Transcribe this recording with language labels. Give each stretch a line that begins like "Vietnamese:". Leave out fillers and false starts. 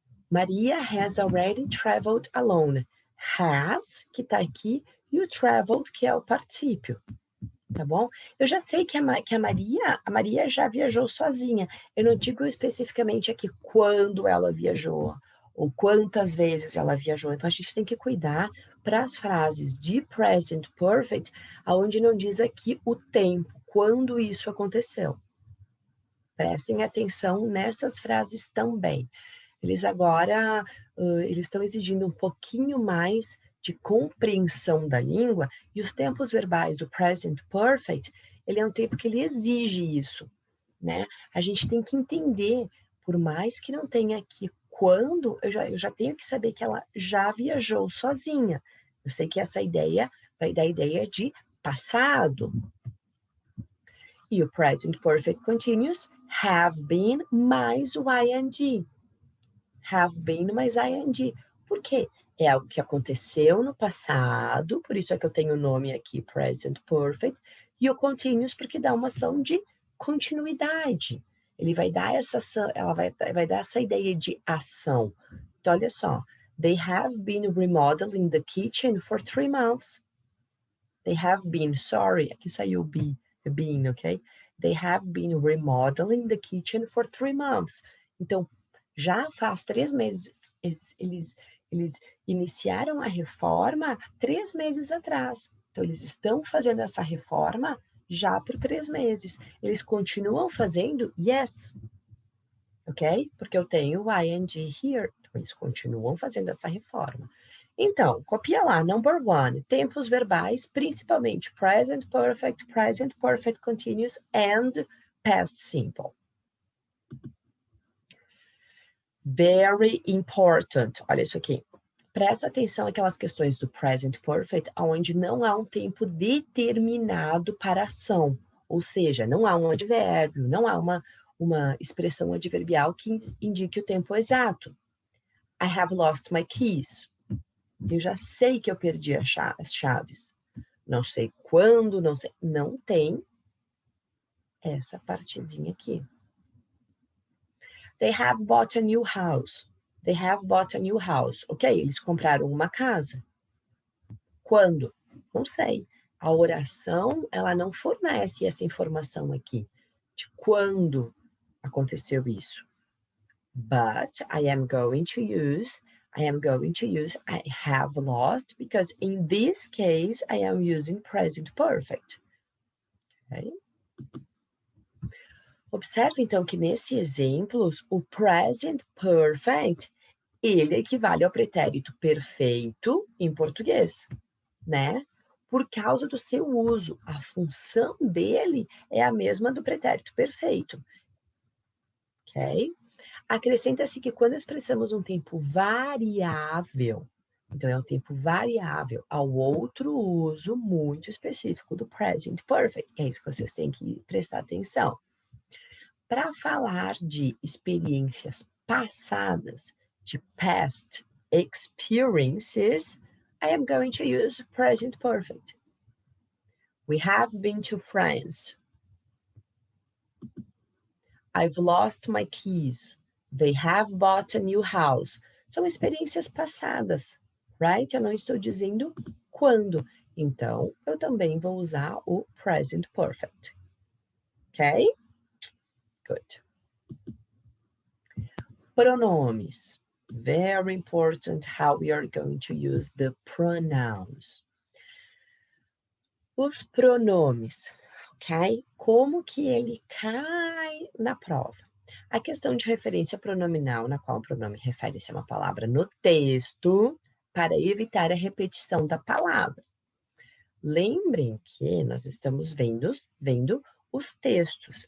English: Maria has already traveled alone.
Portuguese: Has, que tá aqui, e o traveled, que é o particípio. Tá bom? Eu já sei que a Maria já viajou sozinha. Eu não digo especificamente aqui quando ela viajou, ou quantas vezes ela viajou. Então, a gente tem que cuidar para as frases de present perfect, aonde não diz aqui o tempo, quando isso aconteceu. Prestem atenção nessas frases também. Eles agora eles estão exigindo um pouquinho mais de compreensão da língua, e os tempos verbais do present perfect, ele é um tempo que ele exige isso, né? A gente tem que entender, por mais que não tenha aqui quando, eu já tenho que saber que ela já viajou sozinha. Eu sei que essa ideia vai dar ideia de passado. E o present perfect continuous, have been mais o ing. Have been mais ing. Por quê? É algo que aconteceu no passado, por isso é que eu tenho o nome aqui, present perfect, e o continuous porque dá uma ação de continuidade. Ele vai dar essa ação, ela vai dar essa ideia de ação. Então, olha só.
English: They have been remodeling the kitchen for 3 months. They have been, sorry,
Portuguese: aqui saiu
English: been, ok? They have been remodeling the kitchen for 3 months.
Portuguese: Então, já faz 3 meses, eles iniciaram a reforma 3 meses atrás. Então, eles estão fazendo essa reforma já por 3 meses. Eles continuam fazendo?
English: Yes.
Portuguese: Ok? Porque eu tenho o ing here. Então, eles continuam fazendo essa reforma. Então, copia lá, number 1, tempos verbais, principalmente present perfect continuous, and past simple.
English: Very important.
Portuguese: Olha isso aqui. Presta atenção àquelas questões do present perfect, onde não há um tempo determinado para ação. Ou seja, não há um advérbio, não há uma expressão adverbial que indique o tempo exato.
English: I have lost my keys.
Portuguese: Eu já sei que eu perdi as chaves. Não sei quando, não sei. Não tem essa partezinha aqui.
English: They have bought a new house. They have bought a new house.
Portuguese: Ok, eles compraram uma casa. Quando? Não sei. A oração, ela não fornece essa informação aqui. De quando aconteceu isso.
English: But I am going to use I have lost, because in this case, I am using present perfect. Okay?
Portuguese: Observe, então, que nesses exemplos, o present perfect, ele equivale ao pretérito perfeito em português, né? Por causa do seu uso. A função dele é a mesma do pretérito perfeito. Ok? Acrescenta-se que quando expressamos um tempo variável, então é um tempo variável ao outro uso muito específico do present perfect, é isso que vocês têm que prestar atenção. Para falar de experiências passadas, de past experiences,
English: I am going to use present perfect. We have been to France. I've lost my keys. They have bought a new house.
Portuguese: São experiências passadas, right? Eu não estou dizendo quando. Então, eu também vou usar o present perfect. Ok? Good. Pronomes.
English: Very important how we are going to use the pronouns.
Portuguese: Os pronomes, ok? Como que ele cai na prova? A questão de referência pronominal, na qual o pronome refere-se a uma palavra no texto, para evitar a repetição da palavra. Lembrem que nós estamos vendo os textos.